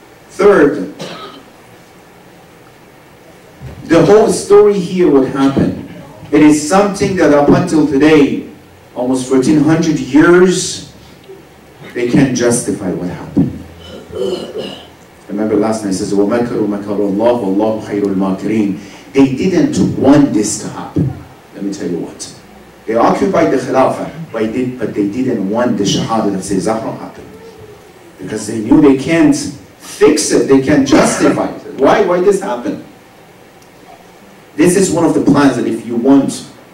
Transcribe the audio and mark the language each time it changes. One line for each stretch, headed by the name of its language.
English: Third, the whole story here, what happened, it is something that up until today, almost 1400 years, they can't justify what happened. Remember last night it says,
Arabic: وَمَكَرُوا مَكَرُ اللَّهُ وَاللَّهُ خَيْرُ الْمَاكِرِينَ.
English: They didn't want this to happen. Let me tell you what. They occupied the Khilafah, but they didn't want the Shahada of Zahra happen. Because they knew they can't fix it, they can't justify it. Why this happen? This is one of the plans that if you want.